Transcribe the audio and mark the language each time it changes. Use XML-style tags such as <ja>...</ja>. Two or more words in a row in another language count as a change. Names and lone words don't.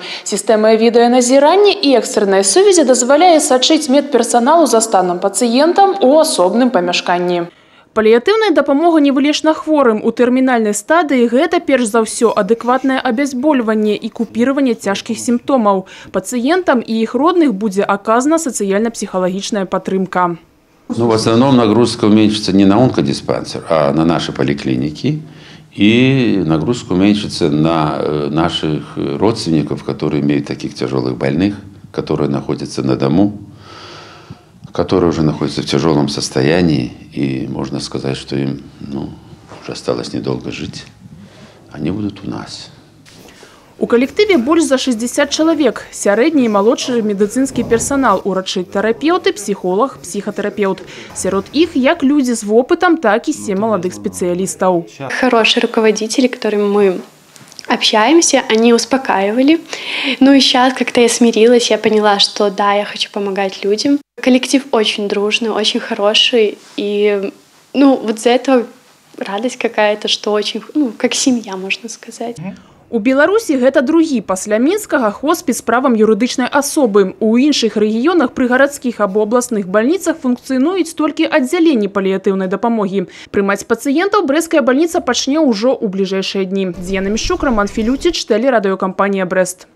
<be>Сістэма відэаназірання і экстрэннай сувязі дазваляе сачыць медперсаналу за станам пацыентам у асобным памяшканні. Паліятыўная дапамога невылечна хворым у тэрмінальнай стадыі – гэта перш за ўсё адэкватнае абязбольванне і купіраванне цяжкіх сімптомаў. Пацыентам і іх родных будзе аказана сацыяльна-псіхалагічная падтрымка.</be> <ru>В основном нагрузка уменьшится не на онкодиспансер, а на наши поликлиники. И нагрузка уменьшится на наших родственников, которые имеют таких тяжелых больных, которые находятся на дому, которые уже находятся в тяжелом состоянии. И можно сказать, что им уже осталось недолго жить. Они будут у нас.</ru> <be>У калектыве больш за 60 чалавек. Сярэдні і малодшы медыцынскі персанал, урачы-тэрапеўты, псіхолог, псіхатэрапеўт. Сярод іх як людзі з вопытам, так і 7 маладых спецыялістаў.</be> <ru>Хорошие руководители, которыми мы общаемся, они успокаивали. Ну и сейчас как-то я смирилась, я поняла, что да, я хочу помогать людям. Коллектив очень дружный, очень хороший. И вот за это радость какая-то, что очень, как семья, можно сказать.</ru> <be>У Беларусі гэта другі пасля мінскага хоспіс з правам юрыдычнай асобы. У іншых рэгіёнах пры гарадскіх або абласных бальніцах функцыянуюць толькі аддзяленні паліятыўнай дапамогі. Прымаць пацыентаў брэсцкая бальніца пачне ўжо ў бліжэйшыя дні. Дзіяна Мішчук, Роман Філюціч, тэлерадыёкампанія «Брэст».</be>